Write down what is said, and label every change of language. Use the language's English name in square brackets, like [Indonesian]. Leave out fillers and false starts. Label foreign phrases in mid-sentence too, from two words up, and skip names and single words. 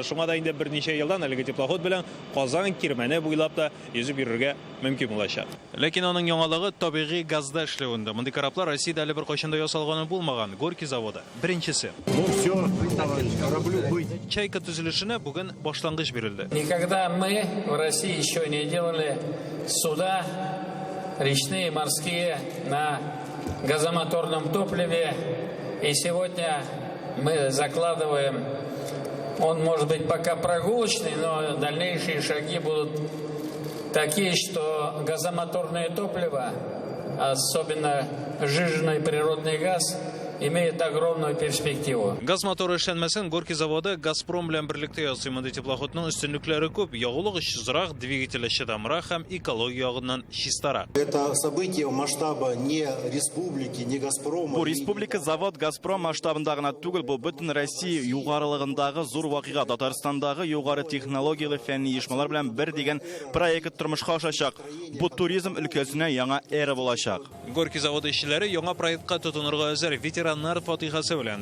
[Tatar] Шуңа да инде берничә елдан әлеге теплоход белән Казан кирмәне буйлап та йөзеп йөрергә мөмкин булачак. Ләкин аның яңалыгы табигый газда эшләвендә. Мондый кораблар Россиядә әле бер кайчан да ясалганы булмаган. Горький заводы беренчесе. Чайка төзелешенә бүген башлангыч бирелде. [Russian] Никогда мы в России еще не делали суда речные, морские на газомоторном топливе. И сегодня мы закладываем, он может быть пока прогулочный, но дальнейшие шаги будут такие, что газомоторное топливо, особенно сжиженный природный газ, имеет огромную перспективу. [Tatar] Газ моторы эшләнмәсен Горький заводы Газпром белән берлектә ясый. Мондый теплоходның үстенлекләре күп. Ягулык чизрак, двигателе чыдамрак һәм экология ягыннан чистарак. [Russian] Это событие масштаба не республики, не Газпрома. [Tatar] Бу республика завод Газпром масштабында гына түгел, бу бөтен Россия югарылыгындагы зур вакыйга. Татарстандагы югары технологиялы фәнни оешмалар белән бер дигән проект тормышка ашачак. Бу туризм өлкәсенә яңа эра булачак. Горький заводы эшчеләре яңа проектка тотынырга әзер. Ветераннар фатихасы белән.